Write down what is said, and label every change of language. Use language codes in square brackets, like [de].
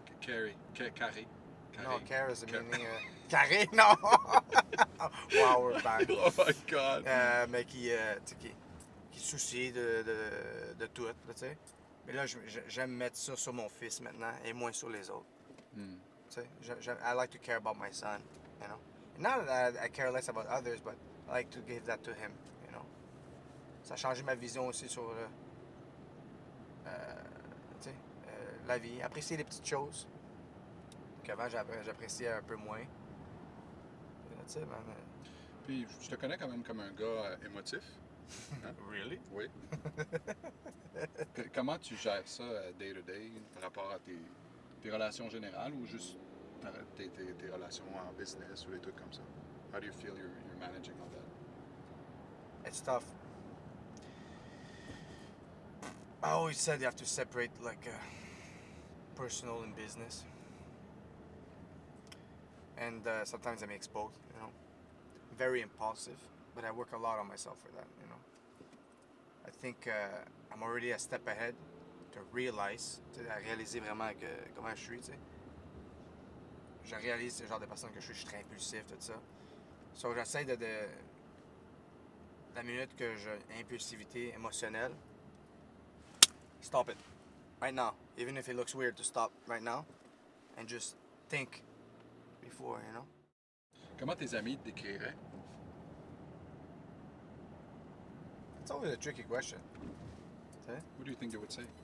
[fr] Carré. [en] Non, care is the meaning... carré, non! Wow, we're back. Oh my God. [fr] Mais qui soucie de tout, là, tu sais. Mais là, j'aime mettre ça sur mon fils maintenant et moins sur les autres. Hmm. Tu sais, [en] I like to care about my son, you know. Not that I care less about others, but I like to give that to him, you know. [fr] Ça a changé ma vision aussi sur tu sais, la vie. Apprécier les petites choses qu'avant j'appréciais un peu moins. Tu sais, man. Puis je te connais quand même comme un gars émotif. Hein? [en] Really? [fr] Oui. Comment tu gères ça [en] day to day [fr] par rapport à tes relations générales ou juste tes relations en business ou des trucs comme ça? [en] How do you feel you're managing all that? It's tough. I always said you have to separate like personal and business. And sometimes I make both, you know. Very impulsive, but I work a lot on myself for that, you know. I think I'm already a step ahead to realize, [fr] à réaliser vraiment comment je suis, tu sais. Je réalise le genre de personne que je suis très impulsif, tout ça. [en] So [fr] j'essaie de la minute que j'ai impulsivité émotionnelle, [en] stop it right now, even if it looks weird to stop right now and just think before, you know. [fr] Comment tes amis te décriraient? [en] It's always a tricky question. What do you think they would say?